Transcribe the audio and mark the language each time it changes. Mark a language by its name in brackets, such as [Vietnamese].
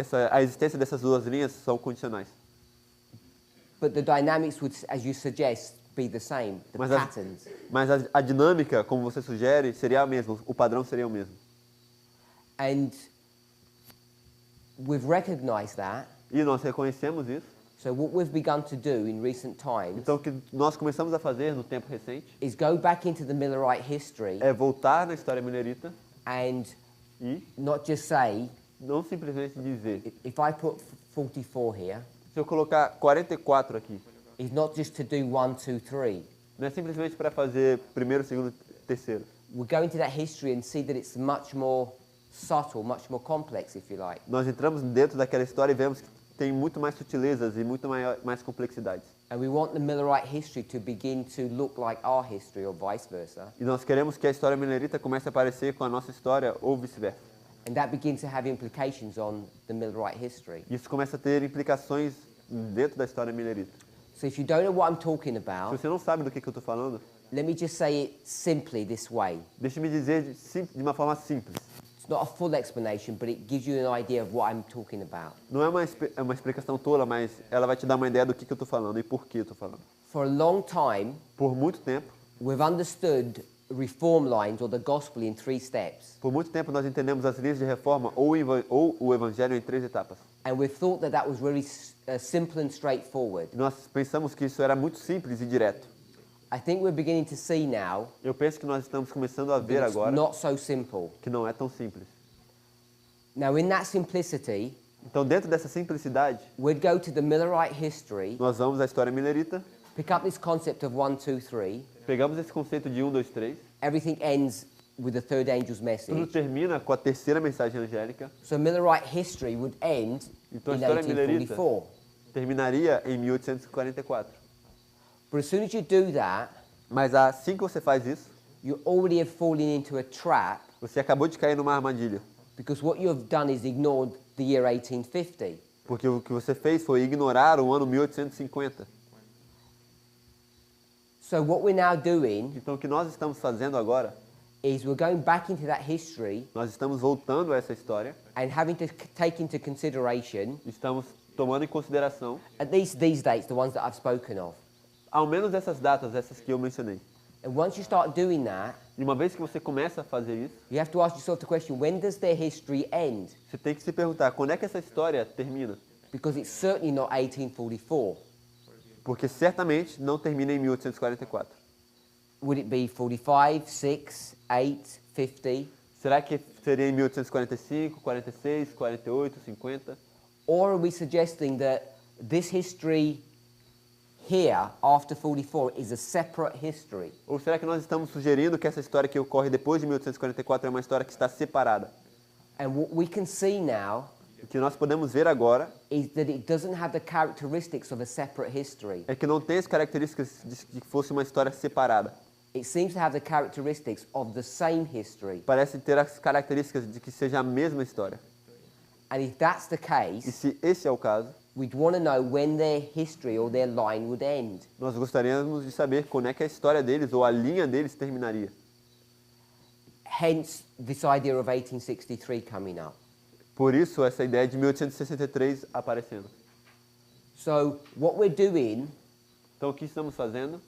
[Portuguese] a existência dessas duas linhas são condicionais. [English] But the dynamics would, as you suggest, be the same, the [Portuguese] Mas [English] patterns. [Portuguese] a dinâmica, como você sugere, seria a mesma, o padrão seria o mesmo. [English] And we've recognized that. [Portuguese] E nós reconhecemos isso. [English] So what we've begun to do in recent times [Portuguese] Então, o que nós começamos a fazer no tempo recente [English] is go back into the Millerite history [Portuguese] é voltar na história milerita [English] and [Portuguese] e [English] not just say, [Portuguese] não simplesmente dizer, [English] if I put 44 here [Portuguese] Se eu colocar 44 aqui, [English] is not just to do 1, 2, 3. [Portuguese] não é simplesmente para fazer primeiro, segundo, terceiro. [English] We'll go into that history and see that it's much more subtle, much more complex, if you like. [Portuguese] Nós entramos dentro daquela história e vemos que tem muito mais sutilezas e muito mais complexidades. [English] And we want the Millerite history to begin to look like our history or vice versa. [Portuguese] E nós queremos que a história milerita comece a parecer com a nossa história ou vice-versa. [English] And that begins to have implications on the Millerite history. [Portuguese] Isso começa a ter implicações dentro da história milerita. [English] So if you don't know what I'm talking [Portuguese] Se [English] about, [Portuguese] você não sabe do que eu estou falando, [English] let me just say it simply this way. [Portuguese] deixe-me dizer de uma forma simples. [English] It's not a full explanation, but it gives you an idea of what I'm talking about. [Portuguese] Não é uma explicação tola, mas ela vai te dar uma ideia do que eu estou falando e por que eu estou falando. [English] For a long time, [Portuguese] Por muito tempo, [English] we've understood reform lines or the gospel in 3 steps. [Portuguese] por muito tempo nós entendemos as linhas de reforma ou o evangelho em 3 etapas. [English] And we thought that that was really simple and straightforward. [Portuguese] E nós pensamos que isso era muito simples e direto. [English] I think we're beginning to see now [Portuguese] Eu penso que nós estamos começando a ver [English] that it's [Portuguese] agora [English] not so simple. [Portuguese] que não é tão simples. [English] Now, in that simplicity, [Portuguese] Então, dentro dessa simplicidade, [English] we'd go to the Millerite history, [Portuguese] nós vamos à história milerita, [English] pick up this concept of 1, 2, 3. [Portuguese] pegamos esse conceito de 1, 2, 3, [English] Everything ends with the third angel's [Portuguese] tudo [English] message. [Portuguese] termina com a terceira mensagem angélica, [English] So Millerite history would end [Portuguese] então a [English] in [Portuguese] história milerita [English] 1844. [Portuguese] terminaria em 1844. [English] But as soon as you do that, [Portuguese] Mas assim que você faz isso, [English] you already have fallen into a trap [Portuguese] você acabou de cair numa armadilha. [English] because what you have done is ignored the year 1850. [Portuguese] Porque o que você fez foi ignorar o ano 1850. [English] So what we're now doing [Portuguese] Então o que nós estamos fazendo agora, [English] is we're going back into that history [Portuguese] nós estamos voltando a essa história, [English] and having to take into consideration [Portuguese] estamos tomando em consideração, [English] at least these dates, the ones that I've spoken of. [Portuguese] ao menos essas datas, essas que eu mencionei. [English] And once you start doing that, [Portuguese] E uma vez que você começa a fazer isso, [English] you have to ask yourself the question, when does their history end? [Portuguese] você tem que se perguntar, quando é que essa história termina? [English] Because it's certainly not 1844. [Portuguese] Porque certamente não termina em 1844. [English] Would it be 45, 6, 8, 50? [Portuguese] Será que seria em 1845, 46, 48, 50? [English] Or are we suggesting that this history here, after 44, is a separate history? [Portuguese] Ou será que nós estamos sugerindo que essa história que ocorre depois de 1844 é uma história que está separada? [English] And what we can see now [Portuguese] O que nós podemos ver agora [English] is that it doesn't have the characteristics of a separate history. [Portuguese] é que não tem as características de que fosse uma história separada. [English] It seems to have the characteristics of the same history. [Portuguese] Parece ter as características de que seja a mesma história. [English] And if that's the [Portuguese] E [English] case, [Portuguese] se esse é o caso, [English] we'd want to know when their history or their line would end. [Portuguese] nós gostaríamos de saber quando é que a história deles ou a linha deles terminaria. [English] Hence, this idea of 1863 coming up. [Portuguese] Por isso, essa ideia de 1863 aparecendo. [English] So, what we're doing [Portuguese] Então, o que estamos fazendo